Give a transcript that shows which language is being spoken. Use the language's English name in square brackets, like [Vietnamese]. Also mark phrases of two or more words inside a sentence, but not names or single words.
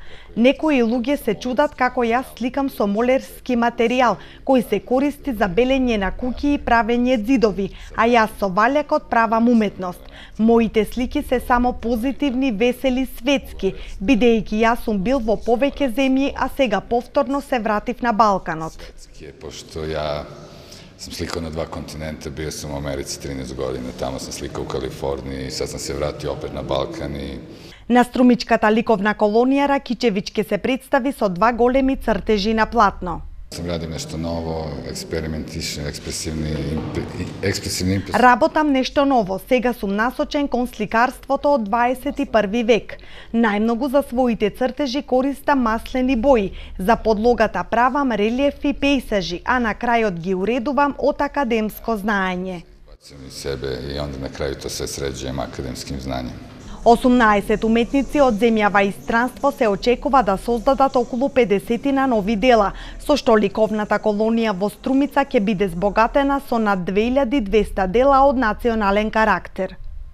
[Macedonian] Некои луѓе се чудат како јас сликам со молерски материјал, кој се користи за белење на куќи и правење ѕидови, а јас со валјакот правам уметност. Моите слики се само позитивни, весели, светски, бидејќи јас сум бил во повеќе земји, а сега повторно се вратив на Балканот. [Serbian] Пошто ја sam slikao na 2 kontinenta, bio sam u Americi 13 godina, tamo sam slikao u Kaliforniji, sad sam se vratio opet na Balkan i... [Macedonian] На струмичката ликовна колонија Ракичевиќ ке се представи со 2 големи цртежи на платно. [Serbian] Sam radim nešto novo, eksperimentišem, ekspresivni impres. [Macedonian] Работам нешто ново, сега сум насочен кон сликарството од 21 век. Најмногу за своите цртежи користам маслени бои, за подлогата правам релиефи, пейсажи, а на крајот ги уредувам од академско знаење. [Serbian] Bacim iz sebe i onda na kraju to sve sređujem akademskim znanjem. [Macedonian] 18 уметници од земјава и странство се очекува да создадат околу 50 на нови дела, со што ликовната колонија во Струмица ќе биде збогатена со над 2200 дела од национален карактер.